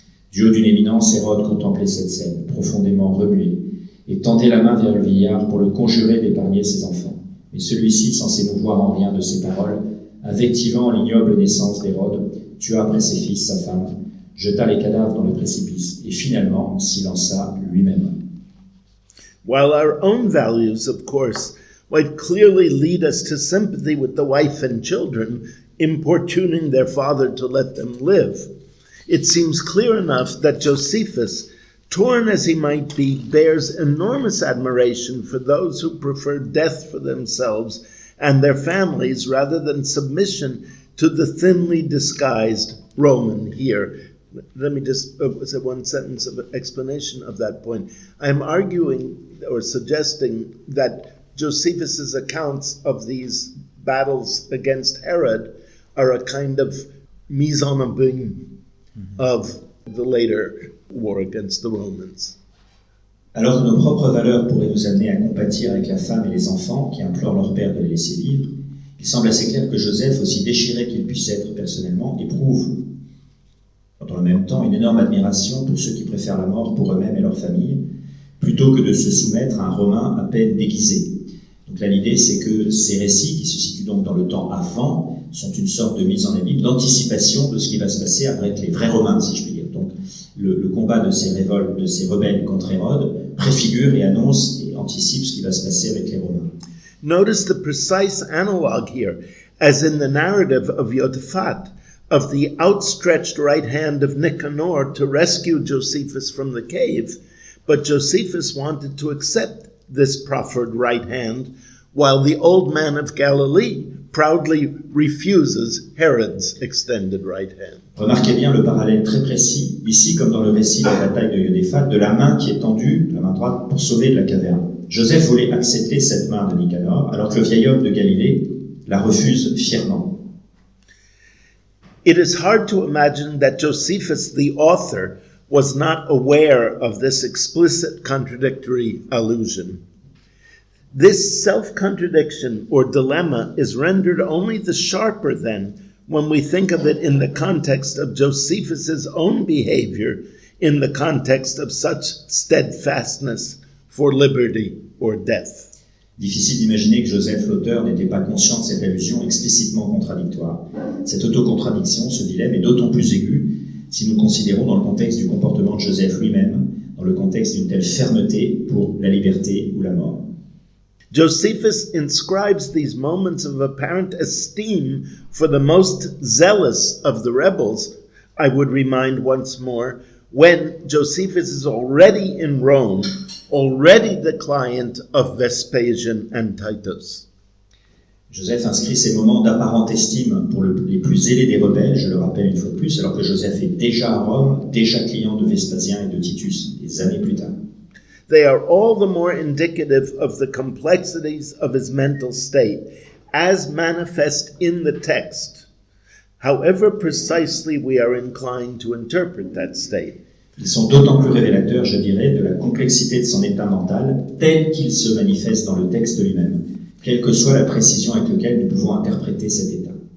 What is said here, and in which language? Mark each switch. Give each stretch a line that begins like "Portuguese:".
French: Du haut d'une éminence, Hérode contemplait cette scène, profondément remué, et tendait la main vers le vieillard pour le conjurer d'épargner ses enfants. Mais celui-ci, sans s'émouvoir en rien de ses paroles, invectivant l'ignoble naissance d'Hérode, tua après ses fils sa femme, jeta les cadavres dans le précipice, et finalement s'y lança lui-même.
English: While our own values, of course, might clearly lead us to sympathy with the wife and children, importuning their father to let them live, it seems clear enough that Josephus, torn as he might be, bears enormous admiration for those who prefer death for themselves and their families rather than submission to the thinly disguised Roman here. Let me just say one sentence of explanation of that point. I'm arguing or suggesting that Josephus's accounts of these battles against Herod are a kind of mise en abîme of the later war against the Romans.
French: Alors que nos propres valeurs pourraient nous amener à compatir avec la femme et les enfants qui implorent leur père de les laisser vivre, il semble assez clair que Joseph, aussi déchiré qu'il puisse être personnellement, éprouve dans le même temps une énorme admiration pour ceux qui préfèrent la mort pour eux-mêmes et leur famille, plutôt que de se soumettre à un Romain à peine déguisé. Donc là, l'idée, c'est que ces récits, qui se situent donc dans le temps avant, sont une sorte de mise en abîme, d'anticipation de ce qui va se passer avec les vrais Romains, si je puis dire. Donc le combat de ces révoltes, de ces rebelles contre Hérode, préfigure et annonce et anticipe ce qui va se passer avec les Romains.
English: Notice the precise analogue here, as in the narrative of Yotaphat, of the outstretched right hand of Nicanor to rescue Josephus from the cave, but Josephus wanted to accept this proffered right hand, while the old man of Galilee proudly refuses Herod's extended right hand.
French: Remarquez bien le parallèle très précis, ici comme dans le récit de la bataille de Yodéphat, de la main qui est tendue, la main droite, pour sauver de la caverne. Joseph voulait accepter cette main de Nicanor, alors que le vieil homme de Galilée la refuse fièrement.
English: It is hard to imagine that Josephus, the author, was not aware of this explicit contradictory allusion. This self-contradiction or dilemma is rendered only the sharper then when we think of it in the context of Josephus's own behavior, in the context of such steadfastness for liberty or death.
French: Difficile d'imaginer que Joseph, l'auteur, n'était pas conscient de cette allusion explicitement contradictoire. Cette autocontradiction, ce dilemme, est d'autant plus aigu si nous considérons dans le contexte du comportement de Joseph lui-même, dans le contexte d'une telle fermeté pour la liberté ou la mort.
English: Josephus inscribes these moments of apparent esteem for the most zealous of the rebels, I would remind once more, when Josephus is already in Rome, already the client of Vespasian and Titus.
French: Joseph inscrit ces moments d'apparente estime pour les plus zélés des rebelles, je le rappelle une fois de plus, alors que Joseph est déjà à Rome, déjà client de Vespasien et de Titus, des années plus tard.
English: They are all the more indicative of the complexities of his mental state, as manifest in the text, however precisely we are inclined to interpret that state.
French: Ils sont d'autant plus révélateurs, je dirais, de la complexité de son état mental, tel qu'il se manifeste dans le texte lui-même, quelle que soit la précision avec laquelle nous pouvons interpréter cet état.